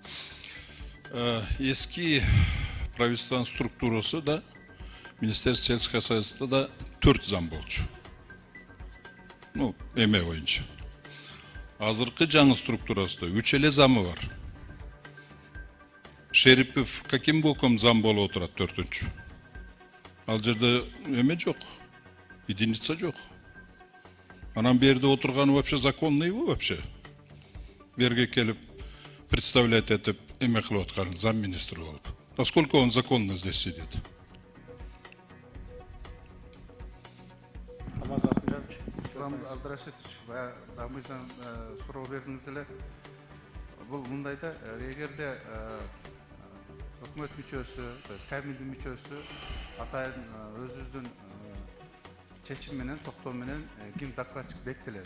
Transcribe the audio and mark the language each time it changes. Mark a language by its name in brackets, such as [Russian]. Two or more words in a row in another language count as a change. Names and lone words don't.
[Kyrgyz] Эски правительствонун структурасы да, Министерство сельского хозяйства да 4 зам болчу. Ну, эме боюнча. Азыркы жаңы структурасында 3 эле замы бар. Шерипов [Russian] каким боком [Kyrgyz] зам болуп отурат 4-чү? Ал жерде эме жок. Единица жок. Анан берде отурганы [Russian] вообще законный его вообще. [Kyrgyz] Берге келип представлять этип эме кылып аткан замминистр болуп. [Russian] Насколько он законно здесь сидит? [Kyrgyz] Абдрашитович, мыйзам суроо бердиңиз эле. Бул мындайда, эгерде өкмөт мүчөсү, кабинет мүчөсү атайын өзүбүздүн чечим менен, токтоо менен ким докладчик бекитилет.